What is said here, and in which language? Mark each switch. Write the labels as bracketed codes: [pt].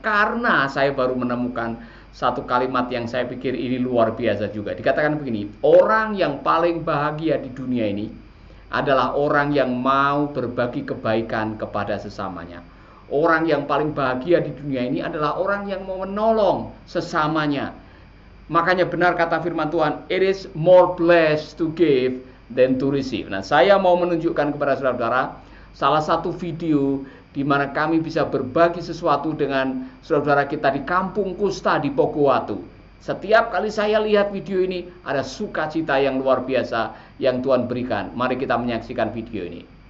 [id] Karena saya baru menemukan satu kalimat yang saya pikir ini luar biasa juga. Dikatakan begini, orang yang paling bahagia di dunia ini adalah orang yang mau berbagi kebaikan kepada sesamanya. Orang yang paling bahagia di dunia ini adalah orang yang mau menolong sesamanya. Makanya benar kata firman Tuhan, [en] it is more blessed to give than to receive. [id] Nah, saya mau menunjukkan kepada saudara salah satu video di mana kami bisa berbagi sesuatu dengan saudara kita di Kampung Kusta di Pokuwatu. Setiap kali saya lihat video ini, ada sukacita yang luar biasa yang Tuhan berikan. Mari kita menyaksikan video ini.